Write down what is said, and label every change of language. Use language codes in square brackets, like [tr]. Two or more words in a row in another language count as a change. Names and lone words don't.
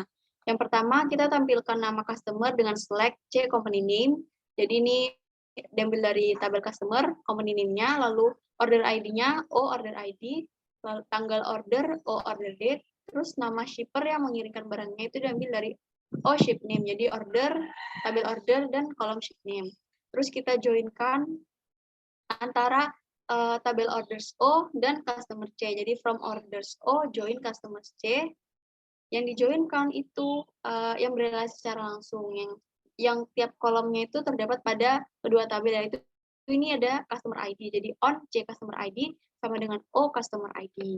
[id] Yang pertama, kita tampilkan nama customer dengan [en] select C company name. [id] Jadi ini diambil dari tabel customer, [en] company name- [id] nya, lalu [en] order ID-nya, O order ID, [id] lalu tanggal order, [en] O order date, [id] terus nama shipper yang mengirimkan barangnya itu diambil dari [en] O ship name. [id] Jadi order, tabel order, dan kolom [en] ship name. [id] Terus kita joinkan antara tabel orders O dan customer C. [en] Jadi from orders O join customer C. [id] Yang dijoinkan itu yang berrelasi secara langsung, yang tiap kolomnya itu terdapat pada kedua tabel, yaitu ini ada [en] customer ID. Jadi on C customer ID [id] sama dengan [en] O customer ID.